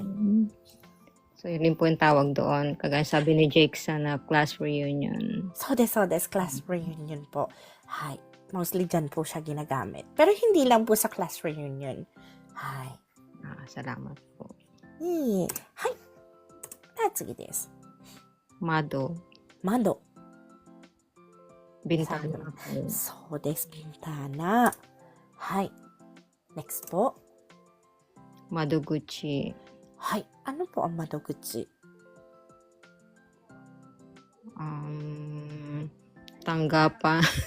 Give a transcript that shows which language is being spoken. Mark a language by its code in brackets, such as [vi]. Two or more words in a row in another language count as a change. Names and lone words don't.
[tl] So, yun din po yung tawag doon. Kagaya sabi ni Jake na [en] class reunion. [tl] So des, [en] class reunion [tl] po. Hay. Mostly dyan po siya ginagamit. Pero hindi lang po sa [en] class reunion. [ja] Hay. [tl] Salamat po. [ja] Hay. Natsugi desu. Mado. Mado. [tl] Bintana po. So des, bintana. Hay. Next po. [ja] Madoguchi. [tl] Hay. Ano po ang madoguchi? Tanggapan.